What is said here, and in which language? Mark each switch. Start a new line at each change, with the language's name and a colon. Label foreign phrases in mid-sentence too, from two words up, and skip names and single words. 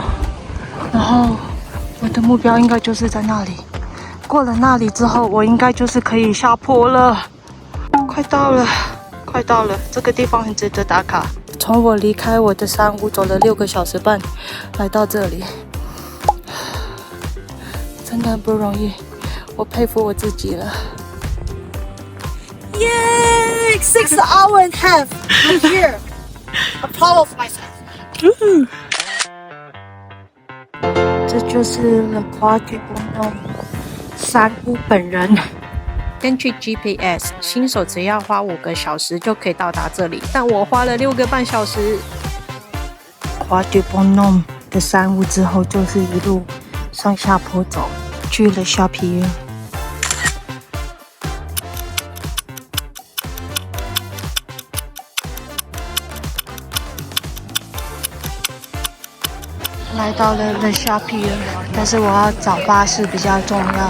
Chinese: 然后我的目标应该就是在那里，过了那里之后，我应该就是可以下坡了。快到了，快到了，这个地方很值得打卡。从我离开我的山屋走了6个小时半，来到这里，真的很不容易，我佩服我自己了。
English: Yay! 6 hours and a half. I'm here. I'm proud of myself.
Chinese: 这就是 Le Croix du Bonhomme 山屋本人。根据 GPS， 新手只要花5个小时就可以到达这里，但我花了6个半小时。Croix du Bonhomme 的山屋之后，就是一路上下坡走，去了 Championnet。来到了 Le Championnet， 但是我要找巴士比较重要。